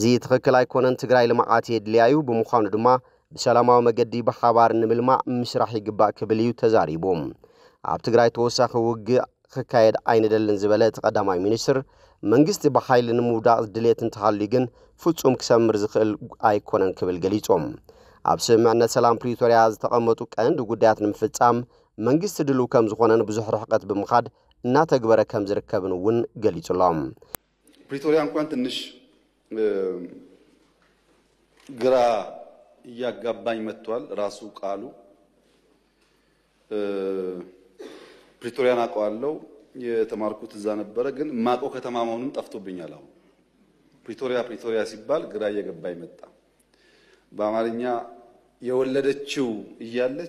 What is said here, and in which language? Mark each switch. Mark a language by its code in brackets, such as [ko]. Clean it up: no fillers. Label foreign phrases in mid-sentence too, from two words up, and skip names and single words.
[ti] ትኽክል ኣይኮነን ትግራይ ልምዓት የድልያዩ ብምዃኑ ድማ ብሰላማዊ መገዲ ብሓባር ንምልማዕ ምስራሕ ይግባእ ክብል እዩ ተዛሪቡ ኣብ ትግራይ ተወሳኺ ውግእ ክካየድ ኣይንደልን ዝበለ እቲ ቀዳማይ ሚኒስትር መንግስቲ ብሓይሊ ንምውዳቕ ድሌት እንተሃልዩ ግን ፍጹም ክሰምር ዝኽእል ኣይኮነን ክብል ገሊጾም ኣብ ስምምዕነት ሰላም ፕሪቶሪያ ዝተቐመጡ ቀንዲ ጉዳያት ንምፍጻም መንግስቲ ድሉ ከም ዝኾነን ብዙሕ ርሕቀት ብምኻድ እናተግበረ ከም ዝርከብን እውን ገሊጹሎም [am] ፕሪቶሪያ እንኳን ትንሽ ግራ እያጋባኝ መጥቷል ራሱ ቃሉ ፕሪቶሪያን አውቀዋለሁ የተማርኩት እዛ ነበረ ግን ማቆ ከተማ መሆኑን ጠፍቶብኛል አሁን ፕሪቶሪያ ሲባል ግራ እየገባኝ መጣ በአማርኛ የወለደችው እያለች